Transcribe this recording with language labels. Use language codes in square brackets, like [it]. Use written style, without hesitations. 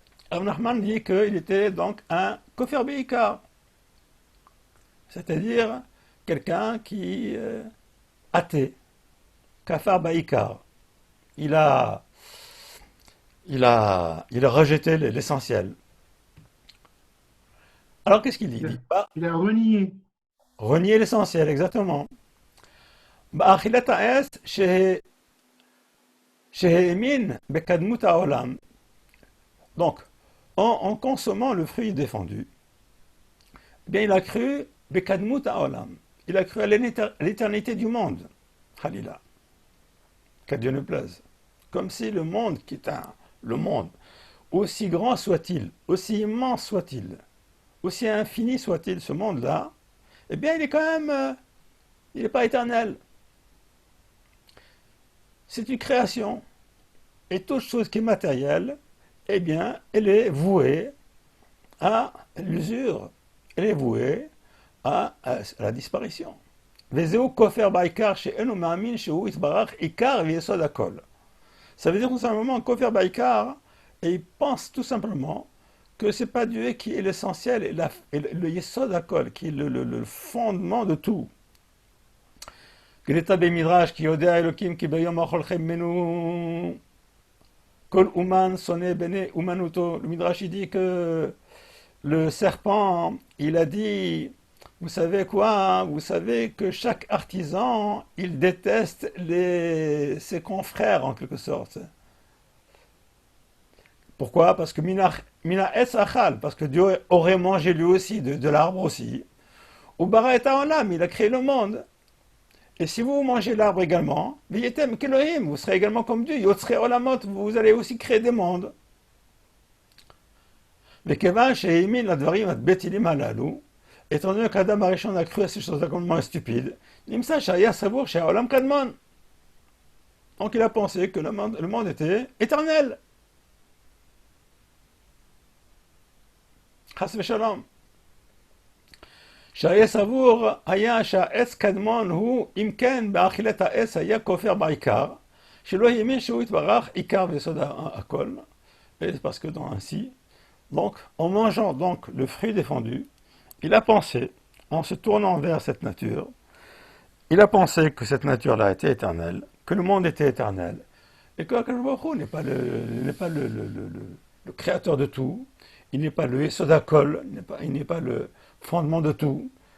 [fr] Rav Nachman dit qu'il était donc un Kofer Beikar, c'est-à-dire quelqu'un qui athée, Kafar Beikar. Il a rejeté l'essentiel. Alors qu'est-ce qu'il dit? Il a renié. Renier l'essentiel, exactement. [he] באכילת העץ שהאמין בקדמות העולם. [fr] Donc, en consommant le fruit défendu, eh bien, il a cru Bekadmut Haolam. Il a cru à l'éternité du monde. Khalila. Qu'à Dieu ne plaise. Comme si le monde, qui est le monde, aussi grand soit-il, aussi immense soit-il, aussi infini soit-il ce monde-là, eh bien, il est quand même, il n'est pas éternel. C'est une création. Et toute chose qui est matérielle, eh bien, elle est vouée à l'usure. Elle est vouée à la disparition. [he] וזהו כופר בעיקר שאינו מאמין שהוא יתברך עיקר ויסוד הכל. [fr] Ça veut dire tout simplement [he] כופר בעיקר, [fr] et il pense tout simplement que c'est pas Dieu qui est l'essentiel et le yesod hakol, qui est le fondement de tout. [he] כדתה במדרש כי יודע אלוקים כי ביום אכולכם ממנו כל אומן שונא בני אומנותו. [fr] Le Midrash il dit que le serpent, il a dit, vous savez quoi? Vous savez que chaque artisan, il déteste ses confrères en quelque sorte. Pourquoi? Parce que [he] mina etz achal, [fr] parce que Dieu aurait mangé lui aussi de l'arbre aussi. Ou bara et haolam, il a créé le monde. Et si vous mangez l'arbre également, [he] v'yetem kelohim, [fr] vous serez également comme Dieu. Yotzre olamot, vous allez aussi créer des mondes. [he] וכיוון שהאמין לדברים הבטלים הללו, [fr] étant donné qu'Adam הראשון a cru à ces choses complètement stupides, [he] נמצא שהיה סבור שהעולם קדמון. [fr] Donc il a pensé que le monde était éternel. [he] חס ושלום. שהיה סבור היה שהעץ קדמון הוא, אם כן, באכילת העץ היה כופר בעיקר, שלא האמין שהוא יתברך עיקר ויסוד הכל. [fr] Et parce que dans ainsi, donc, en mangeant donc le fruit défendu, il a pensé, en se tournant vers cette nature, il a pensé que cette nature-là était éternelle, que le monde était éternel, et que Akadosh Baruch Hu n'est pas le créateur de tout, il n'est pas le Yesod HaKol, il n'est pas le fondement de tout.